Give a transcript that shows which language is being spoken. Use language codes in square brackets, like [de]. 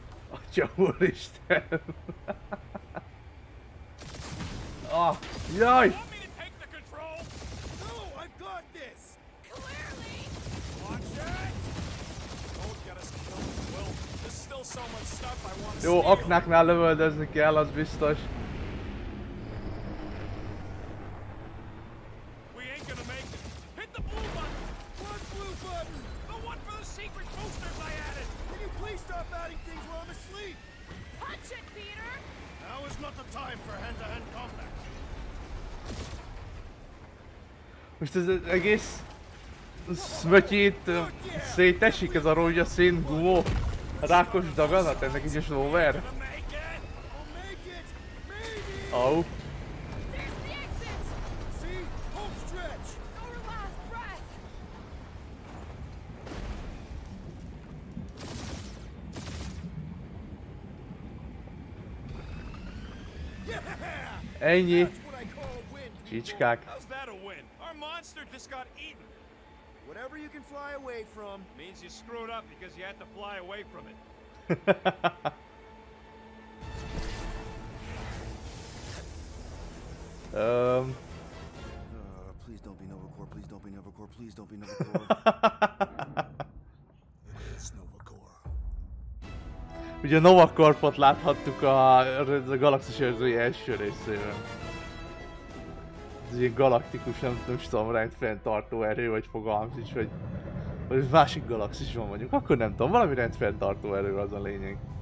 [hu] Atya úristen! Ah, jaj! [en] Want me to take the control? No, I've got this. Clearly! Watch it. Don't get us killed, Will. There's still so much stuff I want to [hu] Jó, [en] steal. [hu] aknáknál lövöldözni kell, az biztos. [en] We ain't gonna make it. Hit the blue button. What blue button? The one for the secret boosters I added. Can you please stop adding things while I'm asleep? Punch it, Peter! Now is not the time for hand-to-hand combat. [hu] Most ez az egész Smötyit szétesik, ez a rózsaszín gumó rákos daganat, ennek így is over. [en] Gonna make it. I'll make it. Maybe. Au. There's the exit! See? Home stretch. Our last breath! Yeah! [hu] Ennyi. [en] That's what I call a win. [hu] Csicskák. [en] How's that a win? Our monster just got eaten. Whatever you can fly away from. Means you screwed up because you had to fly away from it. Novacore, please don't be Novacore, please don't be Novacore. It's Novacore. [hu] Ugye a Nova Corpot láthattuk a Galaxis őrzői első részében. Ez ilyen galaktikus, nem tudom, rendfenntartó erő, vagy fogalmam sincs, vagy másik galaxisban vagyunk. Akkor nem tudom, valami rendfenntartó erő az a lényeg.